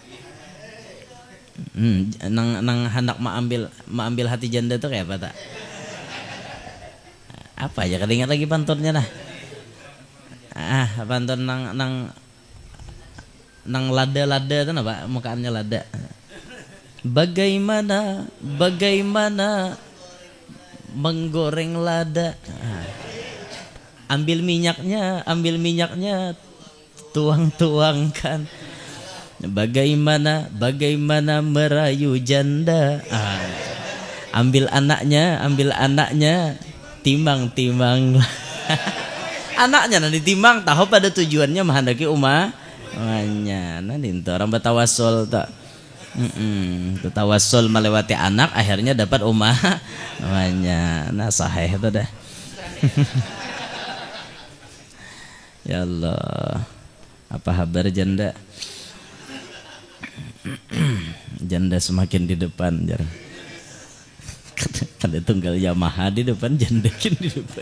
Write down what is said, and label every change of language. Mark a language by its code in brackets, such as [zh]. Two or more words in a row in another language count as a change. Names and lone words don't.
[bjn] Nang hendak mengambil hati janda tuh kayak apa tak? Apa aja kada ingat lagi pantunnya nah. Pantun nang lada tuh napa? Mukaannya lada. [id] Bagaimana menggoreng lada? Ambil minyaknya, tuangkan. Bagaimana merayu janda? Ambil anaknya, timang. Anaknya nanti timang, tahu pada tujuannya menghendaki umahnya. Nanti orang bertawasul tak. Tawasul melewati anak, akhirnya dapat umahnya. [bjn] Nah sahih itu dah. [id] Ya Allah, apa kabar janda? [bjn] Janda semakin di depan jar. Kada tunggal Yamaha di depan, jandakin di depan.